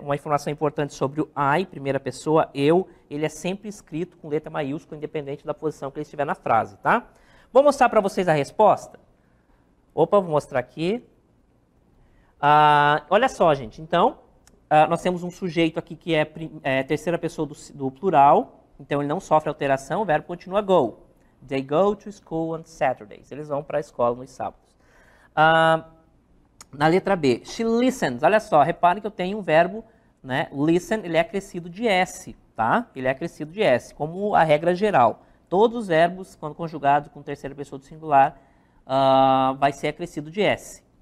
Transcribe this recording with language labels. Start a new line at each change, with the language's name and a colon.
Portuguese: Uma informação importante sobre o I, primeira pessoa, eu, ele é sempre escrito com letra maiúscula, independente da posição que ele estiver na frase, tá? Vou mostrar para vocês a resposta. Opa, vou mostrar aqui. Olha só, gente, então, nós temos um sujeito aqui que é terceira pessoa do plural, então ele não sofre alteração, o verbo continua go.
English: They go to school on Saturdays.
Portuguese: Eles vão para a escola nos sábados. Na letra B,
English: she listens.
Portuguese: Olha só, reparem que eu tenho um verbo, né? Listen, ele é acrescido de S, tá? Ele é acrescido de S, como a regra geral. Todos os verbos, quando conjugados com terceira pessoa do singular, vai ser acrescido de S.